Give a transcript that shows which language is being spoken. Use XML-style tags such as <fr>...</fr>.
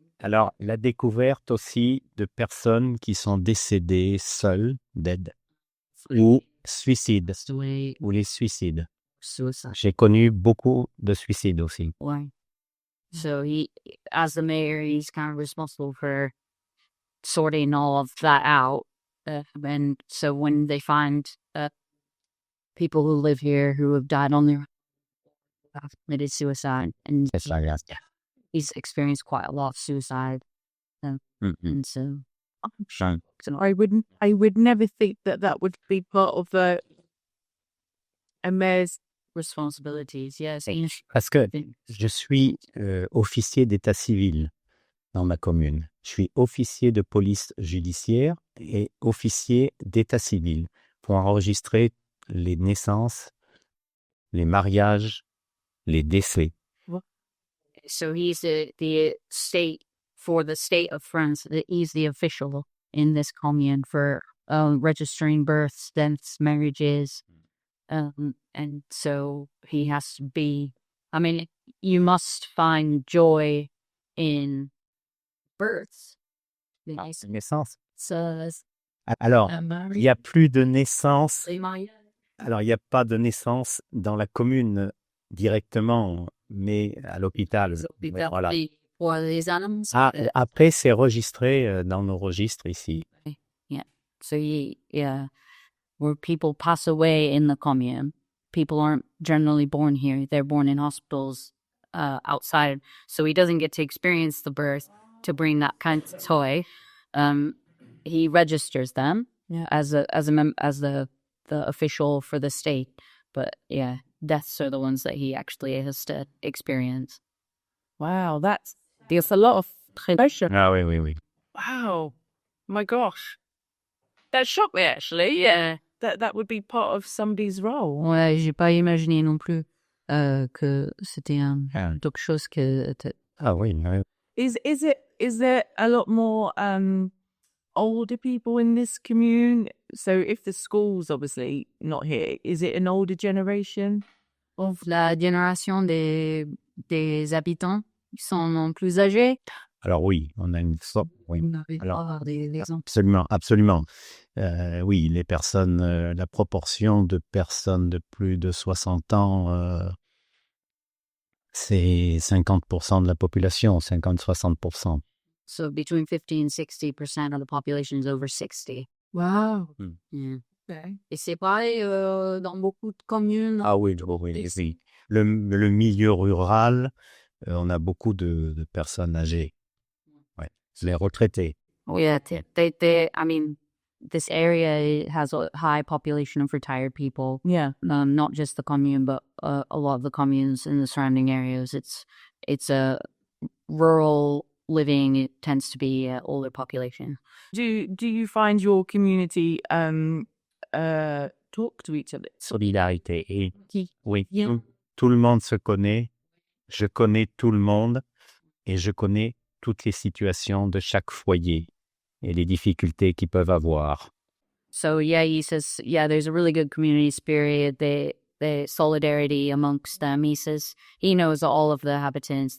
<fr>alors la découverte aussi de personnes qui sont décédées seules, dead, ou suicides,</fr> <en>That's the way</en> <fr>ou les suicides.</fr> <en>suicide.</en> <fr>J'ai connu beaucoup de suicides aussi. Ouais.</fr> <en>So he, as the mayor, he's kind of responsible for sorting all of that out. And so when they find people who live here who have died on their have committed suicide, and</en> <fr>C'est ça, regarde.</fr> <en>he's experienced quite a lot of suicide, Mhm. and so Jean. I would never think that would be part of a mayor's. responsibilities. Yes,</en> <fr>Parce que je suis officier d'état civil dans ma commune. Je suis officier de police judiciaire et officier d'état civil pour enregistrer les naissances, les mariages, les décès.</fr> <en>so he's the state for the state of France. He's the official in this commune for registering births, deaths, marriages. And so he has to be, I mean, you must find joy in births.</en> <fr>Naissances.</fr> <en>So,</en> <fr>Alors, il n'y a plus de naissances. les mariages. Alors, il n'y a pas de naissance dans la commune directement, mais à l'hôpital. L'hôpital, Voilà. pour les animaux. Après, c'est enregistré dans nos registres ici.</fr> <en>So where people pass away in the commune, people aren't generally born here. They're born in hospitals outside. So he doesn't get to experience the birth to bring that kind of toy. He registers them as the official for the state. But yeah, deaths are the ones that he actually has to experience. Wow, there's a lot of pressure.</en> <fr>Ah oui, oui, oui.</fr> <en>Wow, my gosh, that shocked me actually. Yeah, that would be part of somebody's role.</en> <fr>Ouais, j'ai pas imaginé non plus que c'était quelque chose que... Ah oui, oui.</fr> <en>Is there a lot more older people in this commune? So if the school's obviously not here, is it an older generation?</en> <fr>La génération des habitants qui sont plus âgés. Alors oui, on a une sorte. Oui. Vous n'avez Alors, pas des exemples. absolument. Oui, les personnes, la proportion de personnes de plus de 60 ans, c'est 50% de la population, 50-60%.</fr> <en>So between 50 and 60% of the population is over 60. Wow. Yeah. Okay.</en> <fr>Et c'est pareil dans beaucoup de communes. Ah oui, oui. Le milieu rural, on a beaucoup de personnes âgées. Ouais. Les retraités.</fr> <en>Yeah, I mean, this area has a high population of retired people. Yeah. Not just the commune, but a lot of the communes in the surrounding areas. It's a rural living. It tends to be older population. Do you find your community talk to each other?</en> <fr>Solidarité. Et oui,</fr> <en>Yeah.</en> <fr>tout le monde se connaît. Je connais tout le monde et je connais toutes les situations de chaque foyer et les difficultés qu'ils peuvent avoir.</fr> <en>So yeah, he says, yeah, there's a really good community spirit. The solidarity amongst them. He says he knows all of the habitants.</en>